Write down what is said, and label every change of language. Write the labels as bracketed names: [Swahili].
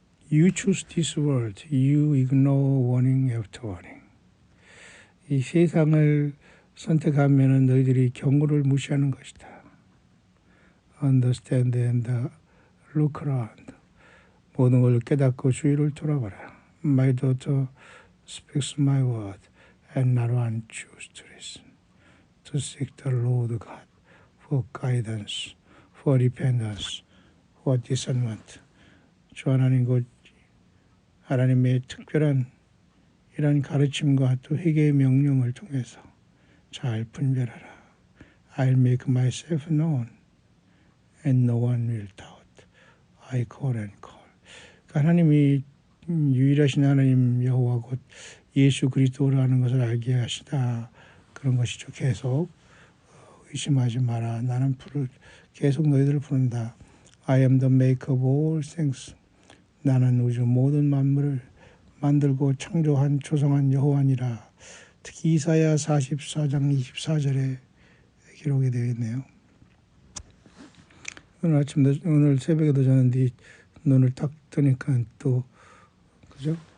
[English] You choose this world, you ignore warning after warning. [Korean] 이 세상을 선택하면 너희들이 경고를 무시하는 것이다. [English] Understand and look around. [Korean] 모든 걸 깨닫고 주위를 돌아봐라. [English] My daughter speaks my word, and not one choose to listen. To seek the Lord God for guidance, for repentance, for discernment. [Korean] 주 하나님 곧 하나님의 특별한 이런 가르침과 또 회개의 명령을 통해서 잘 분별하라. [English] I'll make myself known, and no one will doubt. I call and call. [Korean] 하나님이 유일하신 하나님 여호와 곧 예수 그리스도라는 것을 알게 하시다. 그런 것이죠. 계속 의심하지 마라. 나는 계속 너희들을 부른다. [English] I am the maker of all things. [Korean] 나는 우주 모든 만물을 만들고 창조한 조성한 여호와니라. 특히 이사야 44장 24절에 기록이 되어 있네요. 오늘 새벽에도 자는 뒤 눈을 딱 뜨니까 또 그죠?